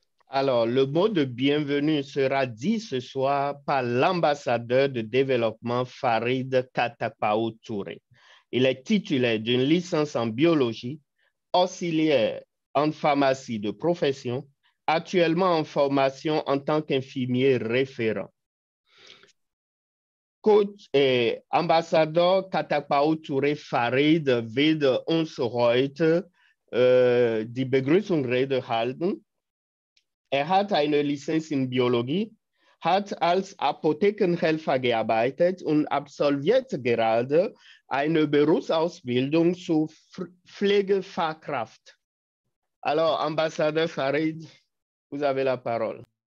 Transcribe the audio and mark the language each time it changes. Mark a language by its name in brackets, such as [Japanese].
[French] Alors, le mot de bienvenue sera dit ce soir par l'ambassadeur de développement Farid Katapao Touré. Il est titulaire d'une licence en biologie, auxiliaire en pharmacie de profession, actuellement en formation en tant qu'infirmier référent. [German] Coach et ambassadeur Katapao Touré Farid wird uns heute die Begrüßungsrede halten. Hat eine Lizenz in Biologie, hat als Apothekenhelfer gearbeitet und absolviert gerade eine Berufsausbildung zur Pflegefachkraft. [French] Alors, Ambassadeur Farid, vous avez la parole.